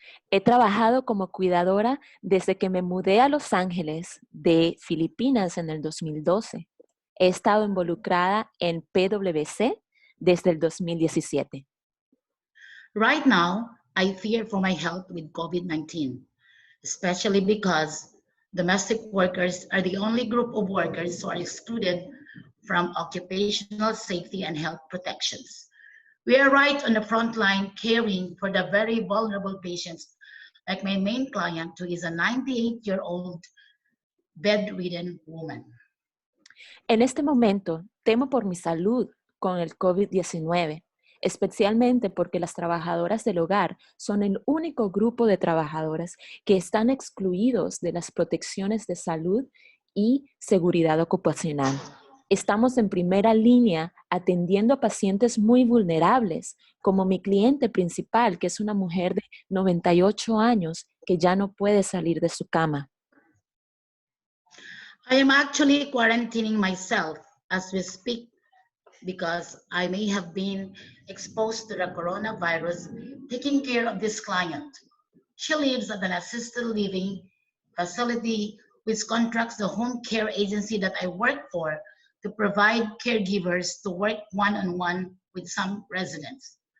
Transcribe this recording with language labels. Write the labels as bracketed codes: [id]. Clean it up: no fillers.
[es] He trabajado como cuidadora desde que me mudé a Los Ángeles de Filipinas en el 2012. He estado involucrada en PWC desde el 2017. [en] Right now, I fear for my health with COVID-19, especially because domestic workers are the only group of workers who are excluded from occupational safety and health protections. We are right on the front line caring for the very vulnerable patients, like my main client, who is a 98-year-old bedridden woman. [es] En este momento, temo por mi salud con el COVID-19, especialmente porque las trabajadoras del hogar son el único grupo de trabajadoras que están excluidos de las protecciones de salud y seguridad ocupacional. Estamos en primera línea atendiendo a pacientes muy vulnerables, como mi cliente principal, que es una mujer de 98 años que ya no puede salir de su cama. [en] I am actually quarantining myself as we speak because I may have been exposed to the coronavirus taking care of this client. She lives at an assisted living facility which contracts the home care agency that I work for to provide caregivers to work one-on-one with some residents.